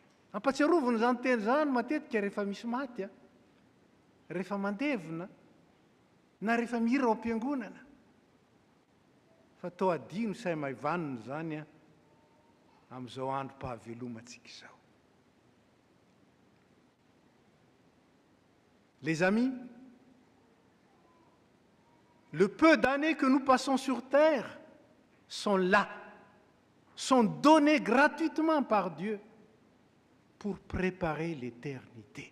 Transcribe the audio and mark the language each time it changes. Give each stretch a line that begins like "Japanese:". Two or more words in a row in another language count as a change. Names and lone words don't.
Malagasy: ampatsiarovana zany teny zany matetika rehefa misy maty a, rehefa mandevona na rehefa mihira ao am-piangonana. Fa tao adino say maivanina zany a amin'izao androm-pahavelomantsika izao.
French: Les amis, le peu d'années que nous passons sur terre sont là, sont donnés gratuitement par Dieu pour préparer l'éternité.